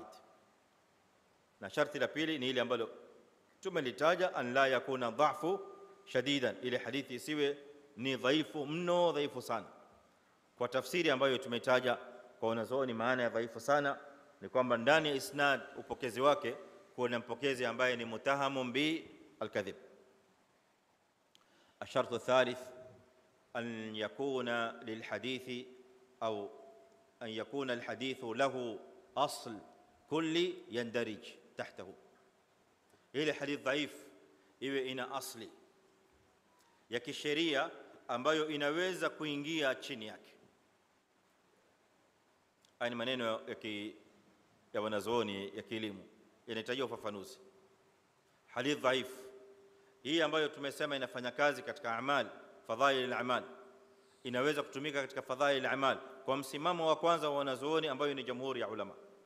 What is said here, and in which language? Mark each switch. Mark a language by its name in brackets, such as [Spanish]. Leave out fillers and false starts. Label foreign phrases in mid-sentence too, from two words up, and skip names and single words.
[Swahili] Na sharti la pili ni ile ambalo tumelitaja, [Arabic] أن لا يكون ضعفا شديدا, [Swahili] ile hadithi isiwe ni dhaifu mno, dhaifu sana. Kwa tafsiri ambayo tumetaja kwa wanazuoni, maana ya dhaifu sana ni kwamba ndani ya isnad upokezi wake kuna mpokezi ambaye ni [Arabic] متهم بالكذب. الشرط الثالث أن يكون للحديث أو أن يكون الحديث له أصل كلي يندرج تحته. إلى حديث ضعيف [Swahili] iwe ina asli ya kisheria ambayo inaweza kuingia chini yake. Haya ni maneno ya wanazuoni ya kielimu, yanahitaji ufafanuzi. Hadith dhaif hii ambayo tumesema inafanya kazi katika amali, [Arabic] فضائل الأعمال, [Swahili] inaweza kutumika katika [Arabic] فضائل الأعمال [Swahili] kwa msimamo wa kwanza wa wanazuoni ambayo ni jamhuri ya ulama.